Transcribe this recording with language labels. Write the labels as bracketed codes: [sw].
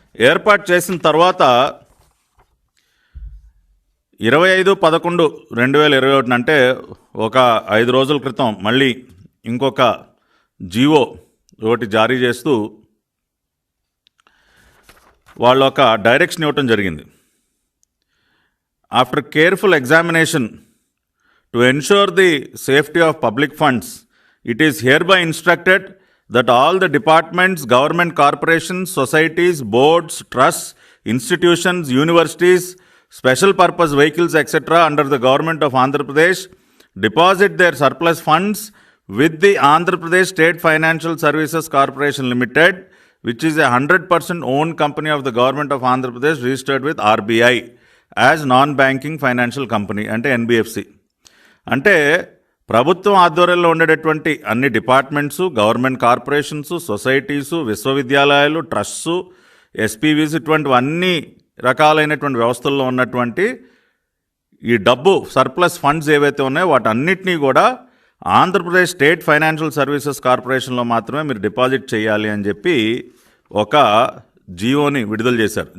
[te] ఏర్పాటు చేసిన తర్వాత 25/11/2021 అంటే ఒక 5 రోజుల క్రితం మళ్ళీ ఇంకొక జీవో ఒకటి జారీ చేస్తూ వాళ్ళు ఒక డైరెక్షన్ ఇవ్వటం జరిగింది. [en] After careful examination to ensure the safety of public funds it is hereby instructed that all the departments, government corporations, societies, boards, trusts, institutions, universities, special purpose vehicles, etc. under the government of Andhra Pradesh deposit there surplus funds with the Andhra Pradesh state financial services corporation limited which is 100% own company of the government of Andhra Pradesh registered with RBI as non banking financial company, అంటే NBFC. [te] అంటే ప్రభుత్వం ఆధ్వర్యంలో ఉండేటటువంటి అన్ని departments, government corporations, societies, విశ్వవిద్యాలయాలు, trusts, SPVs, ఇటువంటి అన్ని రకాలైనటువంటి వ్యవస్థల్లో ఉన్నటువంటి ఈ డబ్బు సర్ప్లస్ ఫండ్స్ ఏవైతే ఉన్నాయో వాటన్నిటినీ కూడా ఆంధ్రప్రదేశ్ స్టేట్ ఫైనాన్షియల్ సర్వీసెస్ కార్పొరేషన్లో మాత్రమే మీరు డిపాజిట్ చేయాలి అని చెప్పి ఒక జియోని విడుదల చేశారు.